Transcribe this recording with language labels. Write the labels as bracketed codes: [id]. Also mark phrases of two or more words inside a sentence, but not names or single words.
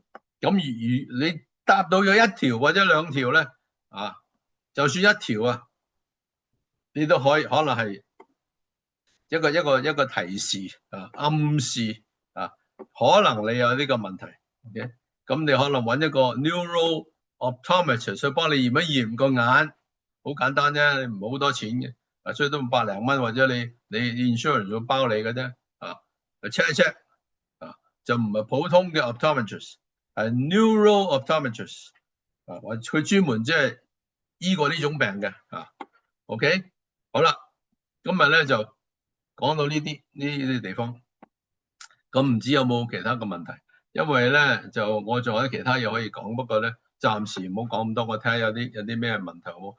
[yue] 咁如你答到咗1條或者2條咧就算1條你都可能係一個提示暗示可能你有呢個問題 ，OK， 咁你可能揾一個 [en] neuro optometrist [yue] 去幫你驗一驗個眼，好簡單啫，你唔好好多錢嘅，所以都500零蚊，或者你 insurance 會包你嘅啫，check 一 check 就唔係普通嘅 optometrist， 係 [en] neuro optometrist [yue] 佢專門即係醫過呢種病嘅，OK， 好啦，今日咧就講到呢啲地方，咁唔知有冇其他嘅問題？因為咧就我仲有其他嘢可以講，不過咧暫時唔好講咁多，我睇下有啲咩問題好冇？